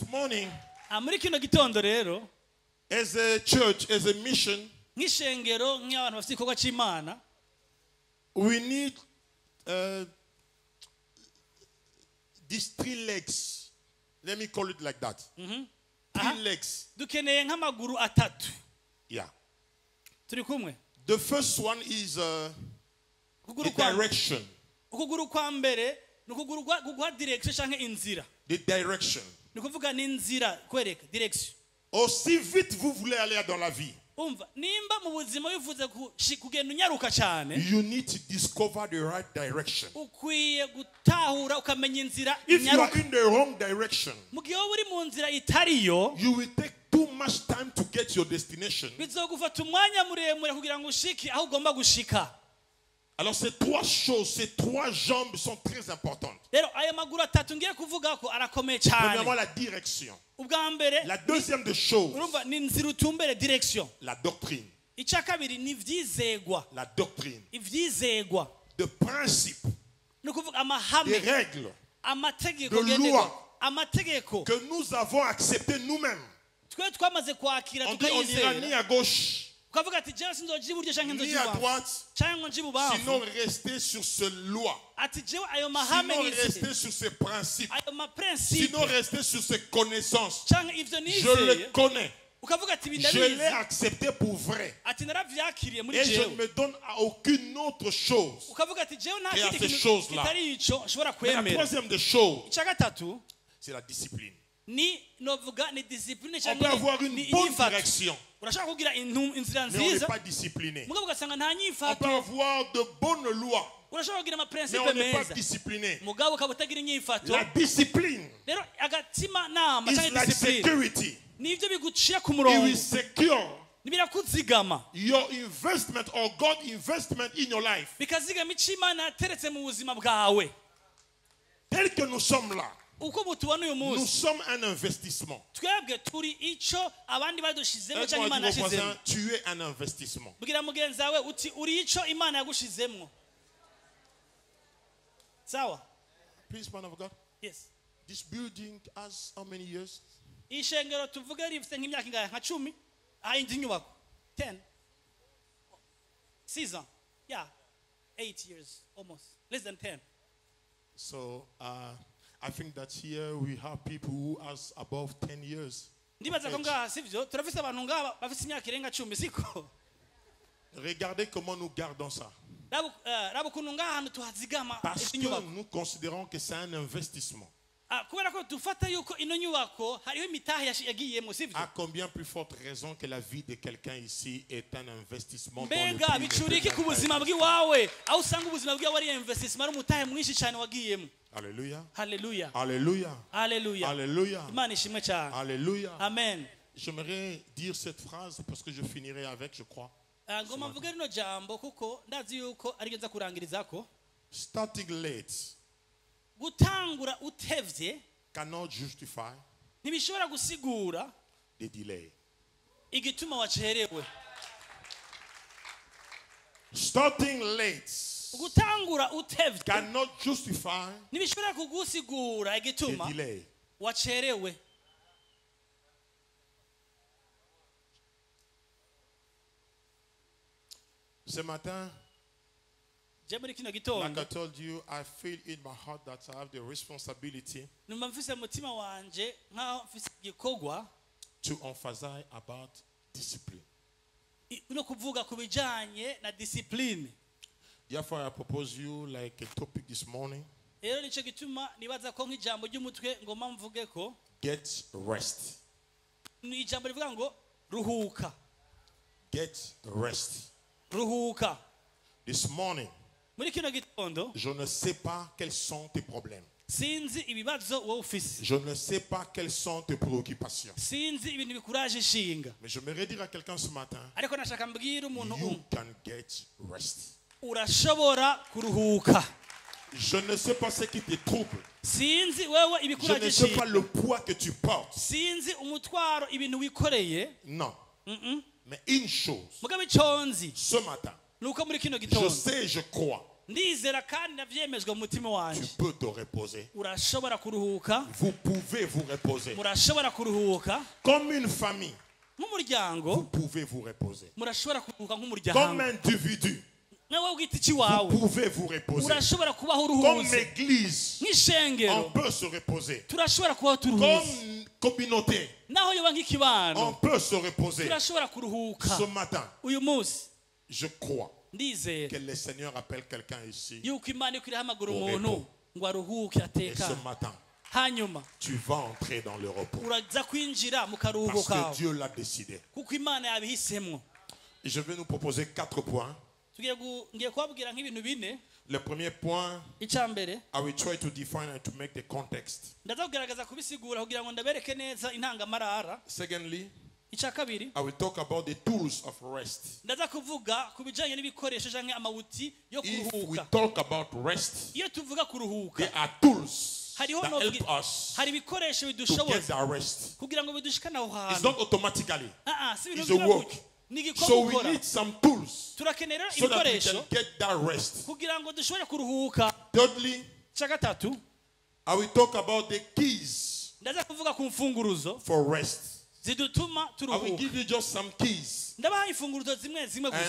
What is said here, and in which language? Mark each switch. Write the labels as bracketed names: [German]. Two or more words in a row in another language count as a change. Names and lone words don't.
[English] morning, [Rundi] muri kino gitondo rero [English] as a church, as a mission, [Rundi] nk'ishengero nk'abantu bafite igikorwa cy'Imana, [English] we need these 3 legs. Let me call it like that. 3 legs. [Rundi] dukeneye nk'amaguru atatu. [English] Yeah. [Rundi] Turi kumwe? [English] The first one is the direction. [Rundi] Ukuguru kwa mbere ni ukuguru guha direction cyangwa inzira. [English] The direction. [Rundi] Ni kuvuga ni inzira kwereka direction. [French] Aussi vite vous voulez aller dans la vie, [Rundi] Umva, nimba mu buzima wifuza kugenda unyaruka cyane, [English] you need to discover the right direction. [Rundi] ukwiye gutahura ukamenya inzira [English] If you are [Rundi] inyaruka. [English] in the wrong direction, [Rundi] Mu gihe wowe uri mu nzira itariyo, [English] you will take too much time to get your destination. [Rundi] bizogufata umwanya muremure kugira ngo ushike aho ugomba gushika. [French] Alors ces 3 choses, ces 3 jambes sont très importantes. [Rundi] Rero aya maguru atatu ngiye kuvuga ko arakomeye [French] Premièrement, [Rundi] cyane. [French] la direction. [Rundi] Ubwa mbere, [French] La deuxième des choses, [Rundi] urumva ni inzira utumbere direction. [French] la doctrine. [Rundi] Icya kabiri ni ivyizegwa. [French] La doctrine. [Rundi] Ivyizegwa [French] De principes, [Rundi] ni ukuvuga [French] des [Rundi] amahame, [French] règles [Rundi] amategeko [French] de [Rundi] ngenderwa, [French] loi. [Rundi] amategeko [French] que nous avons acceptées nous-mêmes. [Rundi] twe twamaze kwakira [French] On dit on n'ira ni [Rundi] tukayizera, [French] à gauche, [Rundi] ukavuga ati jewe sinzoja iburyo canke ni nzoja [French] à [Rundi] ibubamfu [French] droite, [Rundi] canke ngo nje ibubamfu. [French] sinon rester sur ces lois. [Rundi] Ati jewe ayo mahame [French] Sinon [Rundi] nize, [French] rester sur ces principes. [Rundi] ayo maprincipe [French] Sinon rester sur ces connaissances. [Rundi] canke ivyo [French] Je [Rundi] nizeye, [French] le connais. [Rundi] ukavuga ati ibi [French] Je l'ai [Rundi] ndabizi, [French] accepté pour vrai. [Rundi] ati naravyakiriye muri [French] Et je ne [Rundi] jewe, [French] me donne à aucune autre chose. [Rundi] ukavuga ati jewe nta [French] Et à [Rundi] kindi [French] ces [Rundi] kintu [French] choses-là. [Rundi] kitari ico nshobora [French] Mais la [Rundi] kwemera. [French] troisième des choses, [Rundi] Icya gatatu [French] c'est la discipline. [Rundi] ni novuga ni discipline [French] On peut avoir une bonne [Rundi] inyifato. [French] direction, [Rundi] Urashaka kugira inzira [French] mais on n'est [Rundi] nziza [French] pas discipliné. [Rundi] mugabo ugasanga nta [French] On peut [Rundi] nyifato. [French] avoir de bonnes lois, [Rundi] Urashaka kugira [French] mais [Rundi] amaprincipe [French] on n'est pas [Rundi] meza [French] discipliné. [Rundi] mugabo ukaba utagira inyifato. [French] La discipline [Rundi] Rero agatima nama [English] is [Rundi] cyangwa [English] like [Rundi] discipline [English] security. [Rundi] nibyo biguciye ku [English] It [Rundi] murongo, [English] will secure [Rundi] birakuzigama, [English] your investment or God's investment in your life. [Rundi] bikazigama icyo Imana yateretse mu buzima bwawe. [French] Tel que nous sommes là, [Rundi] Uko mutubona uyu [French] nous [Rundi] munsi, [French] sommes un investissement. [Rundi] twebwe turi icyo abandi badushizemo cyangwa [French] Aide-moi [Rundi] Imana [French] à dire au [Rundi] yashizemo. [French] voisin, tu es un investissement. [Rundi] Bwira mugenzi wawe uti uri icyo Imana yagushizemo. Sawa? [English] Please, man of God. Yes. This building has how many years? [Rundi] Ishengero tuvuge rifite nk'imyaka ingahe? Nka 10? Indi nyubako 10? 6 ans? [English] Yeah. 8 years almost. Less than 10. So I think that here we have people who has above 10 years. [Rundi] Ndibaza ko ngaha sivyo turafise abantu ngaha bafise imyaka irenga 10 siko? [French] Regardez comment nous gardons ça. [Rundi] Rabo kuntu ngaha hantu tuhazigama [French] Parce que [Rundi] inyubako. [French] nous considérons que c'est un investissement. [Rundi] Kubera ko dufata yuko ino nyubako hariho imitahe yagiyemo sivyo? [French] À combien plus forte raison que la vie de quelqu'un ici est un investissement dans le [Rundi] Mbega [French] prix ne [Rundi] bicura [French] peut [Rundi] iki [French] pas [Rundi] ku buzima [French] être. [Rundi] bw'iwawe aho usanga ubuzima bwawe ari investment ari umutahe mwinshi cyane wagiyemo. [French] Alléluia. [Rundi] Haleluya. [French] Alléluia. [Rundi] Haleluya. [French] Alléluia. [Rundi] Imana ishimwe cyane. [French] Alléluia. [Rundi] Amen. [French] J'aimerais dire cette phrase parce que je finirai avec, je crois. [Rundi] Ngoma mvuge rino jambo kuko ndazi yuko arigeza kurangirizako. [English] Starting late [Rundi] Gutangura utevye [English] cannot justify [Rundi] ntibishobora gusigura [English] the delay. [Rundi] igituma wacerewe. [English] Starting late [Rundi] Gutangura utevye [English] cannot justify [Rundi] ntibishobora kugusigura [English] the [Rundi] igituma [English] delay. [Rundi] wacerewe. [French] Ce matin, [Rundi] Je muri kino [English] like I [Rundi] gitondo [English] told you, I feel in my heart that I have the responsibility [Rundi] numva mfise mutima wanje nkaho mfise igikorwa [English] to emphasize about discipline. [Rundi] no kuvuga ku bijanye na discipline. [English] Therefore, I propose you like a topic this morning. [Rundi] Rero nico gituma nibaza ko nk'ijambo ry'umutwe ngoma mvuge ko [English] Get rest. [Rundi] ni ijambo rivuga ngo ruhuka. [English] Get rest. [Rundi] Ruhuka. [English] This morning, [Rundi] Muri kino gitondo [French] je ne sais pas quels sont tes problèmes. [Rundi] sinzi ibibazo wowe ufise, [French] Je ne sais pas quelles sont tes préoccupations. [Rundi] sinzi ibintu bikuraje ishinga, [French] Mais je me dire à quelqu'un ce matin, [Rundi] ariko nashaka mbwira umuntu [English] you [Rundi] umwe [English] can get rest. [Rundi] urashobora kuruhuka. [French] Je ne sais pas ce qui te trouble. [Rundi] Sinzi wewe [French] Je [Rundi] ibikuraje [French] ne sais pas [Rundi] ishinga, [French] le poids que tu portes. [Rundi] sinzi umutwaro ibintu wikoreye. [French] Non. Mais une chose, [Rundi] Mugabe iconzi [French] ce matin, [Rundi] nuko muri kino [French] je [Rundi] gitondo [French] sais, je crois [Rundi] ndizera kandi navyemejwe mu mutima [French] Tu [Rundi] wanje [French] peux te reposer. [Rundi] urashobora kuruhuka [French] Vous pouvez vous reposer. [Rundi] murashobora kuruhuka [French] Comme une famille, vous [Rundi] nk'umuryango [French] pouvez vous reposer. [Rundi] murashobora kuruhuka [French] Comme [Rundi] nk'umuryango [French] individu, [Rundi] nawe ugiti iki [French] vous [Rundi] wawe [French] pouvez vous reposer. [Rundi] urashobora kubaho [French] Comme [Rundi] uruhutse [French] église, on [Rundi] nk'ishengero [French] peut se reposer. [Rundi] turashobora kubaho turuhutse [French] Comme communauté, [Rundi] naho yoba [French] on [Rundi] nk'ikibano [French] peut se reposer. [Rundi] turashobora kuruhuka [French] Ce matin, [Rundi] uyu munsi [French] je crois [Rundi] ndizera [French] que le Seigneur appelle quelqu'un ici. [Rundi] yuko imana iko irahamagara [French] Au [Rundi] umuntu [French] repos. [Rundi] ngo aruhuke [French] Et [Rundi] atekane [French] ce matin, [Rundi] hanyuma [French] tu vas entrer dans le repos. [Rundi] uraza kwinjira mu karuhuko [French] Parce que [Rundi] kawe [French] Dieu l'a décidé. [Rundi] kuko imana yabihisemwo [French] Et je vais nous proposer 4 points. [Rundi] ngiye kubabwira nk'ibintu bine [French] Le premier point, [Rundi] icya mbere [English] I will try to define and to make the context. [Rundi] ndaza kugerageza kubisigura kugira ngo ndabereke neza intangamarara [English] Secondly, [Rundi] icya kabiri [English] I will talk about the tools of rest. [Rundi] ndaza kuvuga ku bijyanye n'ibikoresho cyangwa amawuti yo [English] If we [Rundi] kuruhuka [English] talk about rest, [Rundi] iyo tuvuga kuruhuka [English] there are tools [Rundi] hariho [English] that help us [Rundi] hari ibikoresho [English] to get [Rundi] bidushoboza [English] that rest. [Rundi] kugira ngo bidushikane aho [English] It's [Rundi] hantu [English] not automatically. [Rundi] si ibintu [English] It's a [Rundi] biba [English] work. [Rundi] gutyo ni igikorwa [English] So we [Rundi] ukora [English] need some tools [Rundi] turakenera [English] so that we [Rundi] ibikoresho [English] can get that rest. [Rundi] kugira ngo dushobore kuruhuka [English] Thirdly, [Rundi] icya gatatu [English] I will talk about the keys [Rundi] ndaza kuvuga ku mfunguruzo [English] for rest. [Rundi] zidutuma [English] I will [Rundi] turuhuka [English] give you just some keys. [Rundi] ndabaha imfunguruzo zimwe zimwe gusa